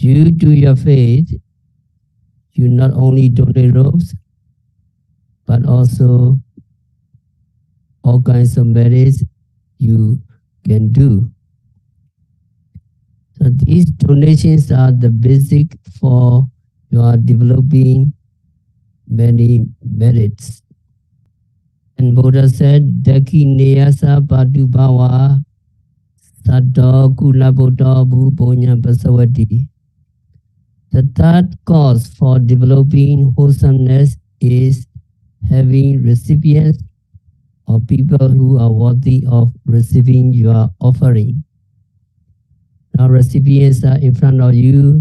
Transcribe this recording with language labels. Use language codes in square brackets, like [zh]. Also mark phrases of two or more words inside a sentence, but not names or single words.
[en] Due to your faith, you not only donate robes, but also all kinds of merits you can do. So these donations are the basic for your developing many merits. And Buddha said, [pi] Daki Neyasa Patu Bhawa Sato Kula Buddha Bhuponya Basawati. [en] The third cause for developing wholesomeness is having recipients or people who are worthy of receiving your offering. Now recipients are in front of you.